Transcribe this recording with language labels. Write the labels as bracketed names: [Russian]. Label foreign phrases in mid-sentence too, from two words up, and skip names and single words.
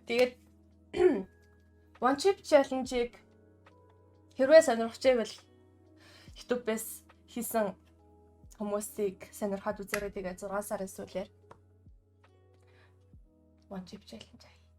[Mongolian] Тэгээд [English] one chip challenge- [Mongolian] ийг хэрвээ сонирхож байвал YouTube-ээс хийсэн хүмүүсийг сонирхоод үзээрэй. Тэгээд 6 сарын сүүлээр [English] one chip challenge